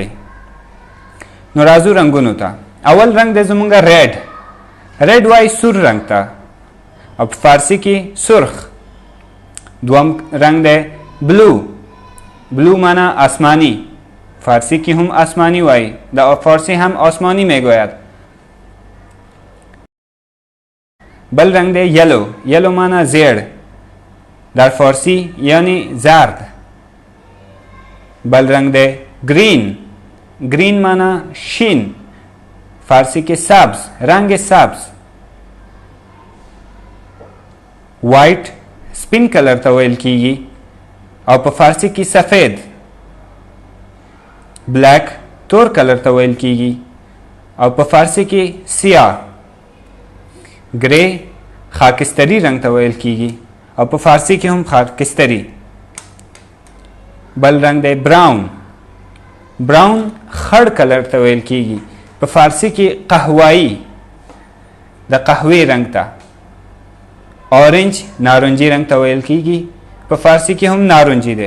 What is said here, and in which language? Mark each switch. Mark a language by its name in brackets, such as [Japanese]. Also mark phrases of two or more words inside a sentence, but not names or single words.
[Pashto] نو راځو رنګونو ته. اول رنګ دی زمونږ ریډ. ریډ وایي سور رنګ ته او په فارسی کې سرخ. دوم رنګ دی بلو. بلو معنا آسمانی. فارسی کې هم آسمانی وایي، د فارسی هم [Persian] آسمانی میگوید. [Pashto] بل رنگ دی یلو. یلو معنا زیړ، [Persian] در فارسی یعنی زرد. [Pashto] بل رنگ دی گرین. گرین معنا شین، فارسی کې سبز، [Persian] رنگ سبز. [Pashto] وایټ سپین کلر ته ویل کیږي او په فارسی کې سفید. بلیک تور کلر ته ویل کیږي او په فارسی کې سیاه. گری خاکستری رنگ ته ویل کیږي او په فارسی کې هم خاکستری. بل رنگ دی براون. براون خړ کلر ته ویل کیږي، په فارسی کې قهوه‌ای، د قهوې رنگ ته. اورنج نارنجي رنگ ته ویل کیږي، په فارسی کې هم نارنجي دی.